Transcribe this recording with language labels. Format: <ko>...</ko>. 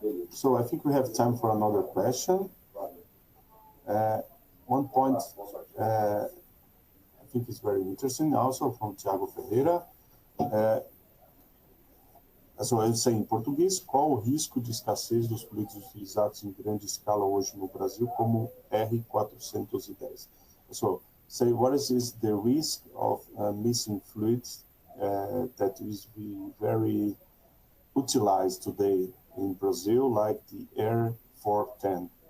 <en>So I think we have time for another question. One point I think is very interesting, also from Thiago Ferreira.</en> <pt>So eu sei em português, qual o risco de escassez dos fluidos utilizados em grande escala hoje no Brasil, como R410?</pt> <en>So, say what is the risk of missing fluids that is very utilized today in Brazil, like the R410?</en>